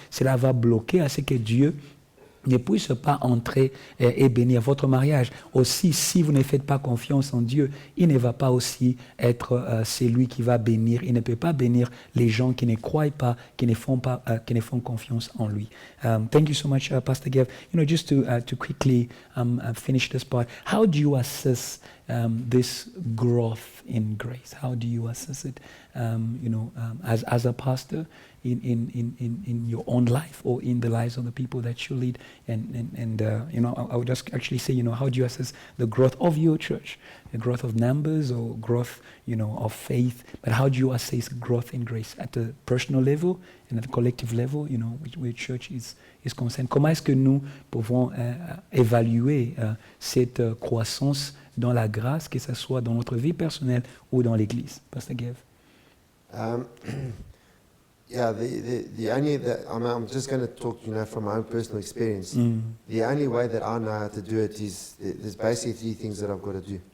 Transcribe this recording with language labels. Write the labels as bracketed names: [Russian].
[French] Cela va bloquer à ce que Dieu ne puisse pas entrer et bénir votre mariage. Aussi, si vous ne faites pas confiance en Dieu, il ne va pas aussi être celui qui va bénir. Il ne peut pas bénir les gens qui ne croient pas, qui ne font confiance en lui. [English] Thank you so much, Pastor Gav. Just to quickly finish this part, how do you assess this growth in grace? How do you assess it? as a pastor in your own life or in the lives of the people that you lead? And I would just actually say, how do you assess the growth of your church, the growth of numbers or growth, of faith? But how do you assess growth in grace at a personal level and at a collective level, where church is concerned? [French] Comment est-ce que nous pouvons évaluer cette croissance dans la grâce, que ce soit dans notre vie personnelle ou dans l'Église? [English] Pastor Gav. Yeah, the only I'm just going to talk, from my own personal experience. The only way that I know how to do it is there's basically three things that I've got to do.